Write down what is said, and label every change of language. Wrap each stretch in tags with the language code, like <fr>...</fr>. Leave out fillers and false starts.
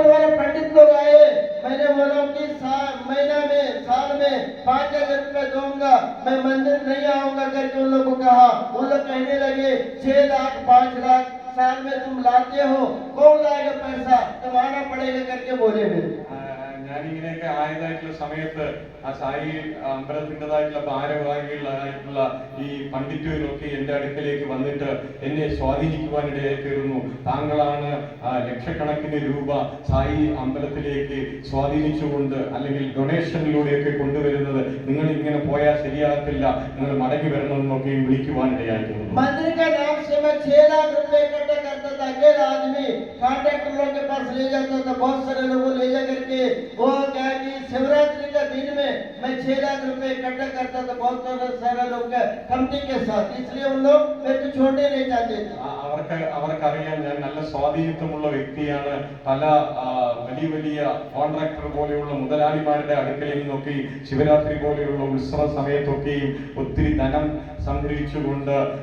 <hi>पंडित लोग आए मैंने बोला कि साल में 5,000 रुपए दूंगा मैं मंदिर नहीं आऊंगा करके उन लोगों को कहा उन लोग कहने लगे 6 लाख 5 लाख साल में तुम लाते हो कौन लाएगा पैसा तुम आना पड़ेगा करके बोले मेरे</hi> <ml>ഞാനിങ്ങനെയൊക്കെ ആയതായിട്ടുള്ള സമയത്ത് ആ സായി അമ്പലത്തിൻ്റെതായിട്ടുള്ള ഭാരവാഹികളായിട്ടുള്ള ഈ പണ്ഡിറ്റുകളൊക്കെ എന്റെ അടുക്കലേക്ക് വന്നിട്ട് എന്നെ സ്വാധീനിക്കുവാനിടയായി തീർന്നു താങ്കളാണ് ലക്ഷക്കണക്കിന് രൂപ സായി അമ്പലത്തിലേക്ക് സ്വാധീനിച്ചുകൊണ്ട് അല്ലെങ്കിൽ ഡൊണേഷനിലൂടെയൊക്കെ കൊണ്ടുവരുന്നത് നിങ്ങൾ ഇങ്ങനെ പോയാൽ ശരിയാകത്തില്ല നിങ്ങൾ മടങ്ങി വരണമെന്നൊക്കെയും വിളിക്കുവാനിടയായി തീർന്നു</ml> <hi>मंदिर का नाम से मैं 6 लाख रुपए इकट्ठा करता था अकेला आदमी कॉन्ट्रैक्टर लोगों के पास ले जाता था बहुत सारे लोगों ले जा करके वो क्या कि शिवरात्रि का दिन में मैं 6 लाख रुपए इकट्ठा करता था बहुत सारे लोग का कमिटी के साथ इसलिए उन लोग मेरे को छोड़ने नहीं चाहते थे</hi> <ml>അവർക്കറിയാം ഞാൻ നല്ല സ്വാധീനത്വമുള്ള വ്യക്തിയാണ് പല വലിയ കോൺട്രാക്ടർ പോലെയുള്ള മുതലാളിമാരുടെ അടുക്കലിൽ നിന്നൊക്കെയും ശിവരാത്രി പോലെയുള്ള ഉത്സവ സമയത്തൊക്കെയും ഒത്തിരി ധനം സംഗ്രഹിച്ചുകൊണ്ട്</ml>